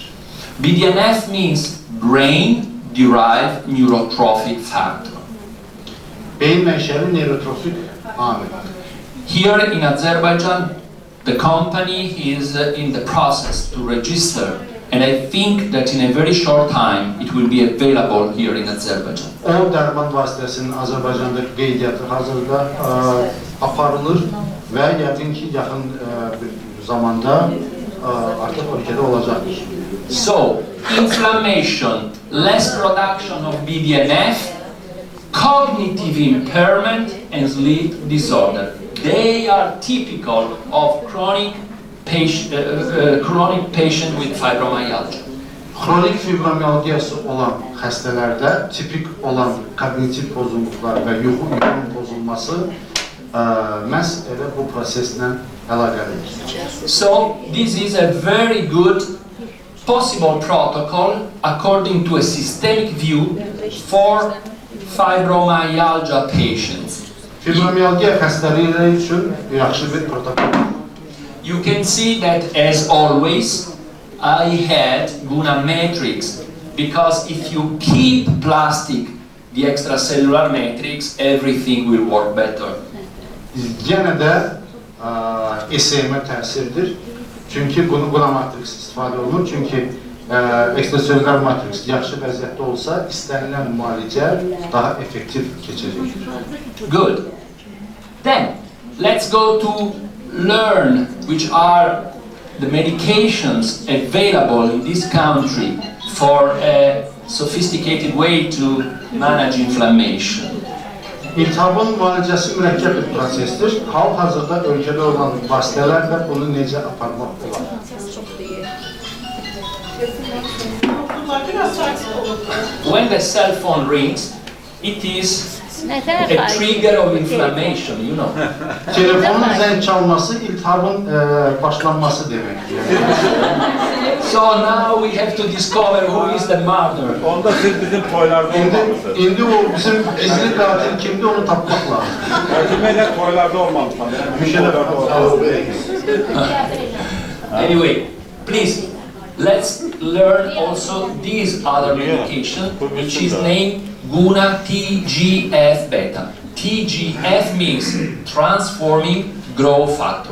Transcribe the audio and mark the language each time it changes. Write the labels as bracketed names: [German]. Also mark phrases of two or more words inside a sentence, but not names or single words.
[English] BDNF means brain-derived neurotrophic factor. [Azerbaijani] Beyin mənşəli neurotropik amil. [English] Here in Azerbaijan, the company is in the process to register, and I think that in a very short time it will be available here in Azerbaijan. [Azerbaijani] O dərman vasitəsinin Azərbaycanda qeydiyyatı hazırda aparılır və yəqin ki, yaxın bir zamanda artıq ölkədə olacaqdır. [English] So, inflammation, less production of BDNF, cognitive impairment and sleep disorder. They are typical of chronic patient with fibromyalgia. [Azerbaijani] Xronik fibromiyalgiyası olan xəstələrdə tipik olan kognitiv pozulluqlar və yuxu pozulması məhz elə bu proseslə əlaqəlidir. [English] So, this is a very good possible protocol according to a systemic view for fibromyalgia patients. [Azerbaijani] Fibromiyalgiya xəstəlikləri üçün yaxşı bir protokol. [English] You can see that, as always, I had GUNA matrix, because if you keep plastic, the extracellular matrix, everything will work better. [Azerbaijani] Yenə də SM'ə təsirdir. Çünki GUNA matrix istifadə olunur. Çünki ekstraselülər matrix yaxşı vəziyyətdə olsa, istənilən müalicə daha effektiv keçəcəkdir. [English] Good. Then, let's go to learn which are the medications available in this country for a sophisticated way to manage inflammation. [Azerbaijani] İltihabın müalicəsi mürəkkəb bir prosesdir. Hal-hazırda ölkədə olan vasitələrlə bunu necə aparmaq olar? [English] When the cell phone rings, it is a trigger of inflammation, you know. [Azerbaijani] Telefonun zəng çalması iltihabın başlanması deməkdir. [English] So now we have to discover who is the murderer. [Azerbaijani] Onda siz bizim toylarda olmalısınız. İndi o bizim gizli katil kimdi onu tapmaq lazım. Əcəmilə toylarda olmalısınız. [English] Anyway, please, let's learn also this other medication, which is named GUNA TGF-beta. TGF means transforming growth factor.